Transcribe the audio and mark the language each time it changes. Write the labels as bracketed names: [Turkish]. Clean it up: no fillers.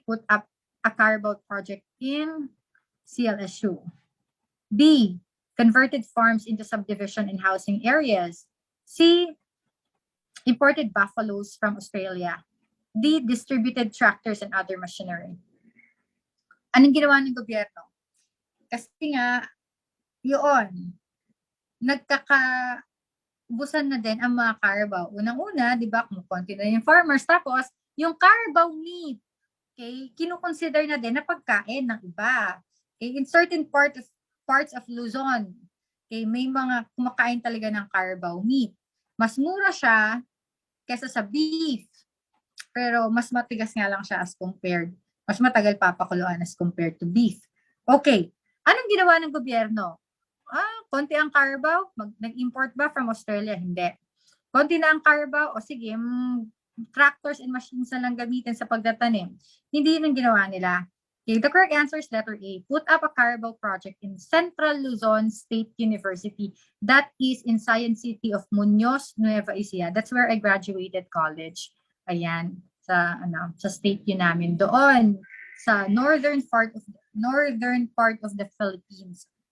[English] Put up a carabao project in CLSU. B. Converted farms into subdivision and housing areas. C. Imported buffaloes from Australia. D. Distributed tractors and other machinery. [Filipino] Anong ginawa ng gobyerno? Kasi nga, yun, nagkakabusan na din ang mga carabao. Unang-una, di ba, kumukonti na yung farmers. Tapos, yung carabao meat, okay, kinukonsider na din na pagkain ng iba. [English] Okay, in certain parts of Luzon, okay, [Filipino] may mga kumakain talaga ng [English] carabao meat. [Filipino] Mas mura siya kesa sa beef. Pero mas matigas nga lang siya [English] as compared. [Filipino] Mas matagal papakuluan [English] as compared to beef. Okay. [Filipino] Anong ginawa ng gobyerno? Konti ang carabao. Nag-import ba from Australia? Hindi. Konti na ang Carabao, o sige, [English] tractors and machines [Filipino] na lang gamitin sa pagtatanim. Hindi yun ang ginawa nila. [English] Okay, the correct answer is letter A. Put up a Carabao project in Central Luzon State University. That is in Science City of Muñoz, Nueva Ecija. That's where I graduated college. [Filipino] Ayan, sa state yun namin. Doon, sa [English] northern part of the Philippines.